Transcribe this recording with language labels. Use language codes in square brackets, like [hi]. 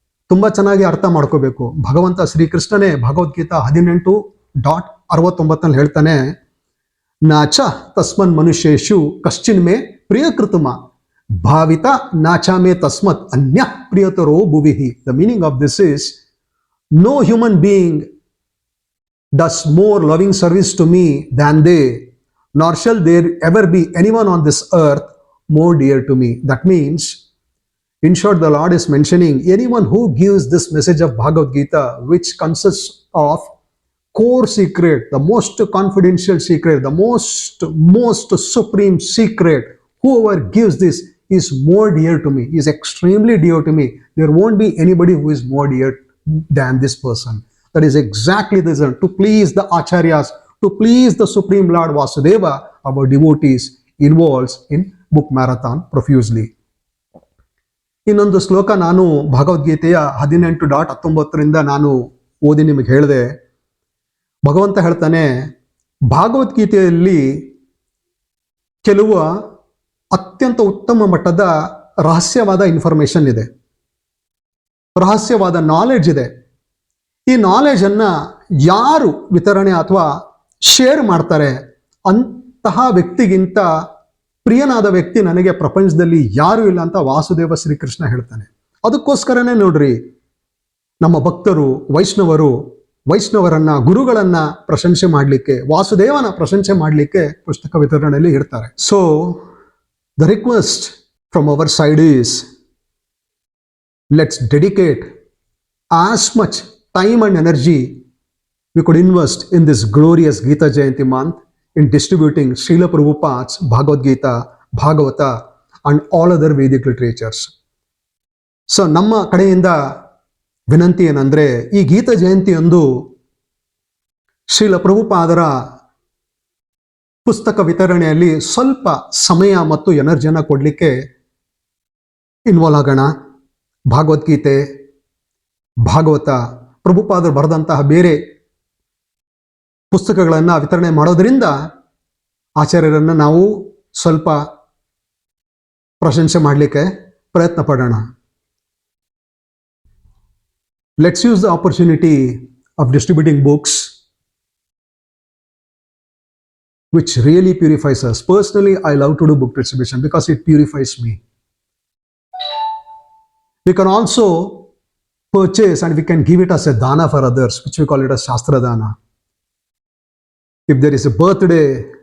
[kn] ತುಂಬಾ ಚೆನ್ನಾಗಿ ಅರ್ಥ ಮಾಡ್ಕೋಬೇಕು. ಭಗವಂತ ಶ್ರೀಕೃಷ್ಣನೇ ಭಗವದ್ಗೀತಾ 18.69 ಹೇಳ್ತಾನೆ, [sa] ನಾಚ ತಸ್ಮನ್ ಮನುಷ್ಯೇಶು ಕಶ್ಚಿನ್ ಮೇ ಪ್ರಿಯಕೃತುಮ ಭಾವಿತ ನಾಚ ಮೇ ತಸ್ಮತ್ ಅನ್ಯ ಪ್ರಿಯತರೋ ಭುವಿಹಿ. [en] The meaning of this is, no human being does more loving service to me than they, nor shall there ever be anyone on this earth more dear to me. That means, in short, the Lord is mentioning anyone who gives this message of Bhagavad Gita, which consists of core secret, the most confidential secret, the most supreme secret, whoever gives this is more dear to me, is extremely dear to me. There won't be anybody who is more dear than this person. That is exactly the reason, to please the acharyas, to please the Supreme Lord Vasudeva, our devotees involves in book marathon profusely. [kn] ಇನ್ನೊಂದು ಶ್ಲೋಕ ನಾನು ಭಗವದ್ಗೀತೆಯ 18.19 ನಾನು ಓದಿ ನಿಮಗೆ ಹೇಳಿದೆ. ಭಗವಂತ ಹೇಳ್ತಾನೆ, ಭಾಗವದ್ಗೀತೆಯಲ್ಲಿ ಕೆಲವು ಅತ್ಯಂತ ಉತ್ತಮ ಮಟ್ಟದ ರಹಸ್ಯವಾದ ಇನ್ಫಾರ್ಮೇಶನ್ ಇದೆ, ರಹಸ್ಯವಾದ ನಾಲೆಡ್ಜ್ ಇದೆ. ಈ ನಾಲೆಜ್ ಅನ್ನ ಯಾರು ವಿತರಣೆ ಅಥವಾ ಶೇರ್ ಮಾಡ್ತಾರೆ, ಅಂತಹ ವ್ಯಕ್ತಿಗಿಂತ ಪ್ರಿಯನಾದ ವ್ಯಕ್ತಿ ನನಗೆ ಪ್ರಪಂಚದಲ್ಲಿ ಯಾರು ಇಲ್ಲ ಅಂತ ವಾಸುದೇವ ಶ್ರೀಕೃಷ್ಣ ಹೇಳ್ತಾನೆ. ಅದಕ್ಕೋಸ್ಕರನೇ ನೋಡ್ರಿ, ನಮ್ಮ ಭಕ್ತರು ವೈಷ್ಣವರನ್ನ, ಗುರುಗಳನ್ನ ಪ್ರಶಂಸೆ ಮಾಡಲಿಕ್ಕೆ, ವಾಸುದೇವನ ಪ್ರಶಂಸೆ ಮಾಡಲಿಕ್ಕೆ ಪುಸ್ತಕ ವಿತರಣೆಯಲ್ಲಿ ಇರ್ತಾರೆ. [en] So the request from our side is, let's dedicate as much time and energy we could invest in this glorious Gita Jayanti month in distributing Srila Prabhupada's Bhagavad Gita, Bhagavata and all other Vedic literatures. [kn] So ನಮ್ಮ ಕಡೆಯಿಂದ ವಿನಂತಿ ಏನಂದ್ರೆ, ಈ ಗೀತಾ ಜಯಂತಿಯಂದು ಶ್ರೀಲ ಪ್ರಭುಪಾದರ ಪುಸ್ತಕ ವಿತರಣೆಯಲ್ಲಿ ಸ್ವಲ್ಪ ಸಮಯ ಮತ್ತು ಎನರ್ಜಿಯನ್ನು ಕೊಡಲಿಕ್ಕೆ ಇನ್ವಾಲ್ವ್ ಆಗೋಣ. ಭಗವದ್ಗೀತೆ, ಭಾಗವತ, ಪ್ರಭುಪಾದರು ಬರೆದಂತಹ ಬೇರೆ ಪುಸ್ತಕಗಳನ್ನು ವಿತರಣೆ ಮಾಡೋದ್ರಿಂದ ಆಚಾರ್ಯರನ್ನು ನಾವು ಸ್ವಲ್ಪ ಪ್ರಶಂಸೆ ಮಾಡಲಿಕ್ಕೆ ಪ್ರಯತ್ನ ಪಡೋಣ. [en] Let's use the opportunity of distributing books which really purifies us. Personally, I love to do book distribution because it purifies me. We can also purchase and we can give it as a dana for others, which we call it as Shastra Dana. If there is a birthday